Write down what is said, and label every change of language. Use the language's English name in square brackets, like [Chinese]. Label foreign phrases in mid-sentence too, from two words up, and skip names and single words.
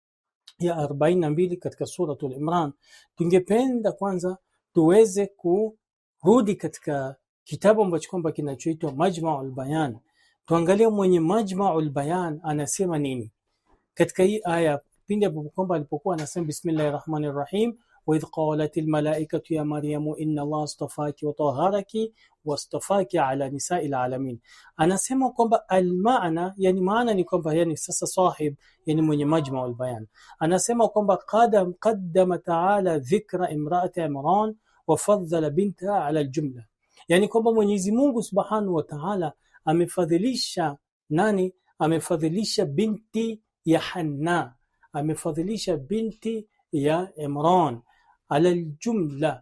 [Swahili] ya 42 katika suratul Imran, tungependa kwanza tuweze kurudi katika kitabu ambacho kwamba kinachoitwa Majma'ul Bayan, tuangalie mwenye Majma'ul Bayan anasema nini katika hii aya, pindi kwamba alipokuwa anasema [Arabic] بسم الله الرحمن الرحيم وإذ قالت الملائكة يا مريم إن الله اصطفاك وطهرك واصطفاك على نساء العالمين. [Swahili] anasema kwamba almaana, yani maana ni kwamba, yani sasa sahib, yani mwenye Majma'ul Bayan anasema kwamba [Arabic] قدم تعالى ذكر امرأة عمران وفضل بنتها على الجملة, [Swahili] yani kwamba Mwenyezi Mungu [Arabic] سبحانه وتعالى [Swahili] amefadhilisha nani, amefadhilisha binti ya Hanna, amefadhilisha binti ya Imran [Arabic] على الجملة.